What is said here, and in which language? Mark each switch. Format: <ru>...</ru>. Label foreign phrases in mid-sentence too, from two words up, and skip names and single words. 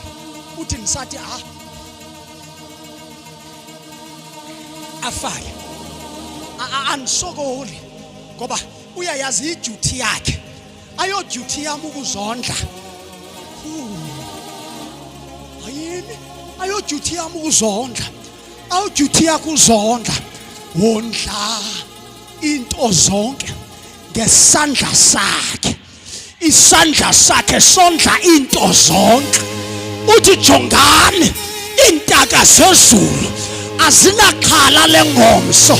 <zu>Uthi nisathi afake. Anisokoli ngoba uyayazi iduty yakhe. Ayo duty yami ukuzondla. Ayini? Ayo duty yami ukuzondla. Ayo duty yakho uzondla. Wondla into zonke ngesandla sakhe. Isandla sakhe sondla into zonke.</zu> <xh>Uthi jongani intaka zezulu azinaxhala lengomso.</xh>